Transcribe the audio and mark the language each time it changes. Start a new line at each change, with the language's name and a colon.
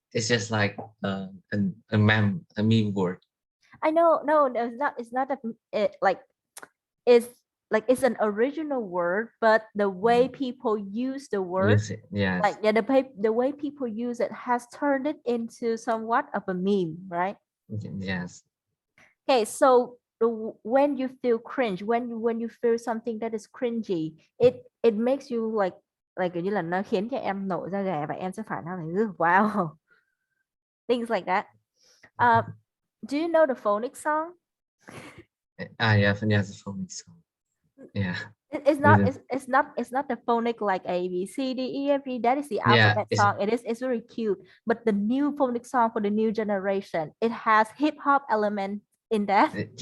English: it's just like a meme word. I know, no, no, it's not that like it's like it's an original word, but the way people use the word, Use it. Yes. like yeah, the way people use it has turned it into somewhat of a meme, right? Yes. Okay, so when you feel cringe, when you feel something that is cringy, it makes you like
Vietnamese: kiểu như là nó khiến cho em nổi da gà và em sẽ phải nói là
English: "Ugh, wow." Things like that. Do you know the phonics song? Yeah, yes, the phonics song. Yeah. It's not it. it's not the phonic like A B C D E F G. That is the Yeah, alphabet song. It's very cute. But the new phonic song for the new generation, it has hip hop element in that.